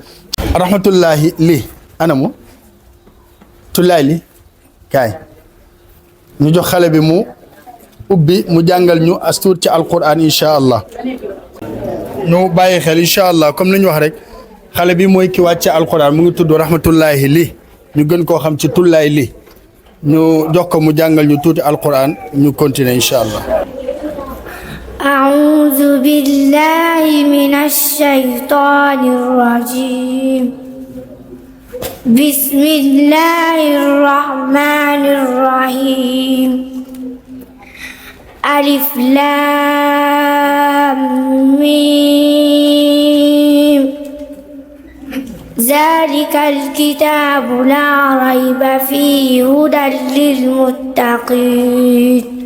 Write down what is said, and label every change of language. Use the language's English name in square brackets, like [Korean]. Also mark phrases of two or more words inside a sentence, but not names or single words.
[Wolof] rahmatullahi li anamu tullaay li kaay ñu jox xale bi mu ubbi mu jàngal ñu astuur ci alquran [Arabic] إن شاء الله [Wolof] ñu bàyyi xel [Arabic] إن شاء الله [Wolof] comme ni ñu wax rek xale bi mooy ki wàcce alquran mu ngi tudd rahmatullahi li ñu gën koo xam ci tullaay li ñu jox ko mu jàngal ñu tuuti alquran ñu continuer [Arabic] إن شاء الله. أعوذ بالله من الشيطان الرجيم. بسم الله الرحمن الرحيم. ألف لام ميم ذلك الكتاب لا ريب فيه هدى للمتقين